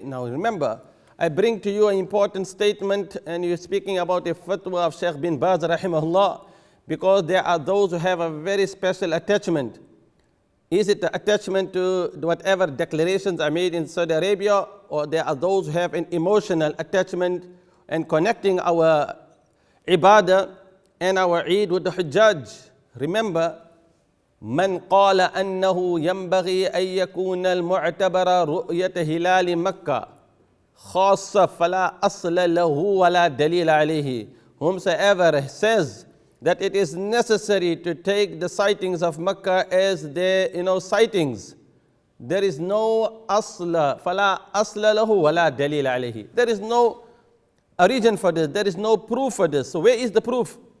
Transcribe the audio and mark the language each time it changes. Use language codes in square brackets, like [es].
[en] Now remember, I bring to you an important statement, and you're speaking about a fatwa of Sheikh bin Baz rahimahullah, because there are those who have a very special attachment. Is it the attachment to whatever declarations are made in Saudi Arabia, or there are those who have an emotional attachment and connecting our ibadah and our Eid with the Hujjaj? Remember, [ar] من قال أنه ينبغي أن يكون المعتبر رؤية هلال مكة خاصة فلا أصل له ولا دليل عليه. [en] Whomsoever says that it is necessary to take the sightings of Mecca as their sightings, there is no asla, [ar] فلا أصل له ولا دليل عليه. [en] There is no origin for this, there is no proof for this. So where is the proof?